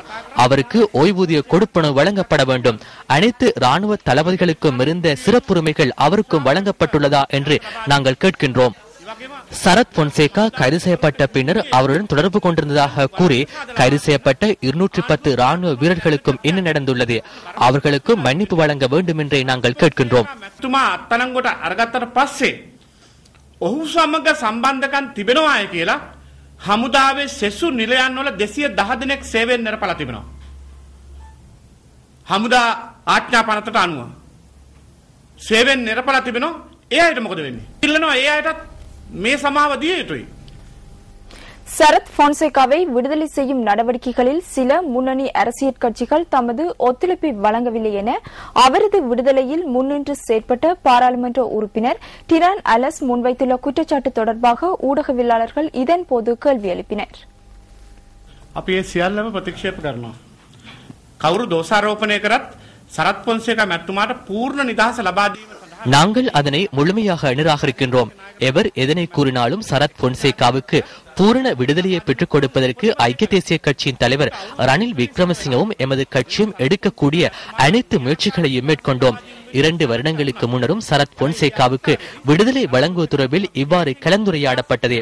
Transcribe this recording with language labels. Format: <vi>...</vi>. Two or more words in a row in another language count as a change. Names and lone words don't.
<ta>அவருக்கு ஓய்வூதிய கொடுப்பனவு வழங்கப்பட வேண்டும். அனைத்து ராணுவ தளபதிகளுக்கும் இருந்த சிறப்புரிமைகள் அவருக்கும் வழங்கப்பட்டுள்ளதா என்று நாங்கள் கேட்கின்றோம். சரத் பொன்சேகா கைது செய்யப்பட்ட பின்னர் அவருடன் தொடர்பு கொண்டிருந்ததாக கூறி கைது செய்யப்பட்ட 210 ராணுவ வீரர்களுக்கும் என்ன நடந்துள்ளது? அவர்களுக்கு மன்னிப்பு வழங்க வேண்டும் என்றே நாங்கள் கேட்கின்றோம்.</ta> <si>අත්අඩංගුවට අරගත්තට පස්සේ ඔහු සමග සම්බන්ධකම් තිබෙනවායි කියලා හමුදාවේ සෙසු නිලයන් වල 210 දෙනෙක් සේවයෙන් නිරපලා තිබෙනවා. හමුදා ආඥා පනතට අනුව සේවයෙන් නිරපලා තිබෙනවා. ඒ අයට මොකද වෙන්නේ? ඉල්ලනවා ඒ අයටත් මේ සමාව දිය යුතුයි.</si> <ta>சரத் பொன்சேகாவை விடுதலை செய்யும் நடவடிக்கைகளில் சில முன்னணி அரசியல் கட்சிகள் தமது ஒத்துழைப்பை வழங்கவில்லை என அவரது விடுதலையில் முன்னின்று செயற்பட்ட பாராளுமன்ற உறுப்பினர் டிரான் அலஸ் முன்வைத்துள்ள குற்றச்சாட்டு தொடர்பாக ஊடகவியலாளர்கள் இதன்போது கேள்வி எழுப்பினர்.</ta> <si>අපි ඒ සියල්ලම ප්‍රතික්ෂේප කරනවා. කවුරු දෝෂාරෝපණය කරත් සරත් පොන්සේකා මැතිතුමාට පූර්ණ නිදහස ලබා දීම</si> <ta>நாங்கள் அதனை முழுமையாக நிராகரிக்கின்றோம். எவர் எதனை கூறினாலும் சரத் பொன்சேகாவுக்கு பூரண விடுதலையை பெற்றுக் கொடுப்பதற்கு ஐக்கிய தேசிய கட்சியின் தலைவர் ரணில் விக்ரமசிங்கவும் எமது கட்சியும் எடுக்கக்கூடிய அனைத்து முயற்சிகளையும் மேற்கொண்டோம். 2 வருடங்களுக்கு முன்னரும் சரத் பொன்சேகாவுக்கு விடுதலை வழங்குவது தொடர்பில் இவ்வாறு கலந்துரையாடப்பட்டது.</ta>